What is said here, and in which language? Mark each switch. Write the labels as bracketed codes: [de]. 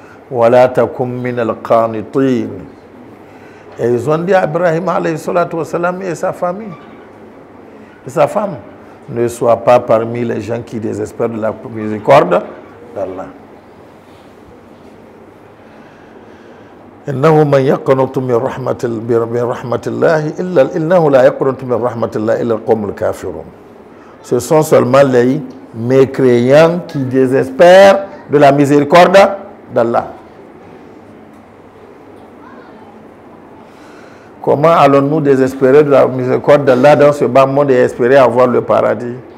[ar] Wala takum min al-qanitin. [fr] Et ils ont dit à Ibrahim alayhi salatu wassalam et sa famille, et sa femme, ne sois pas parmi les gens qui désespèrent de la miséricorde d'Allah. [ar] إنه من يقنط من رحمة الله إلا إنه لا يقنط من رحمة الله إلا القوم الكافرون. [fr] Ce sont seulement les mécréants qui désespèrent de la miséricorde d'Allah. Comment allons-nous désespérer de la miséricorde d'Allah dans ce bas monde et espérer avoir le paradis?